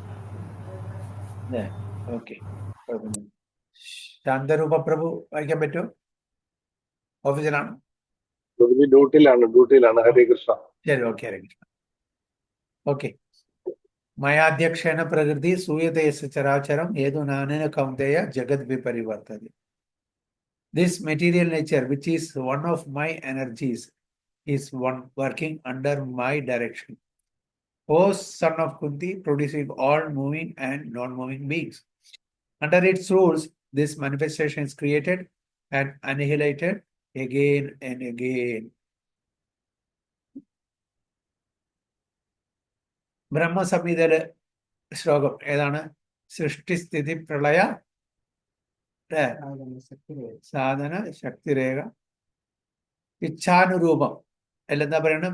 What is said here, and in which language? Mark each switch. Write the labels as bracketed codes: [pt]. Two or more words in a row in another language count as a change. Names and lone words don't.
[ml] ഓക്കെ. ശാന്തരൂപ പ്രഭു വായിക്കാൻ പറ്റുമോ? ഓഫീസിലാണ്. ഡ്യൂട്ടിയിലാണ്. [sa] ഹരേ കൃഷ്ണ. [ml] ശരി, ഓക്കെ. [sa] ഹരേ കൃഷ്ണ. [ml] ഓക്കെ. [sa] मयाध्यक्षेण प्रकृति सूयते सचराचरं हेतुनानेन कौन्तेय जगद्विपरिवर्तते. [en] This material nature, which is one of my energies, is one working under my direction. O son of Kunti, producing all moving and non-moving beings. Under its rules, this manifestation is created and annihilated again and again. [ml] ബ്രഹ്മസംഹിതയിലെ ശ്ലോകം ഏതാണ്? [sa] സൃഷ്ടിസ്ഥിതി പ്രളയ സാധന ശക്തിരേഖ ഇച്ഛാനുരൂപം [ml] അല്ലെന്താ പറയണത്?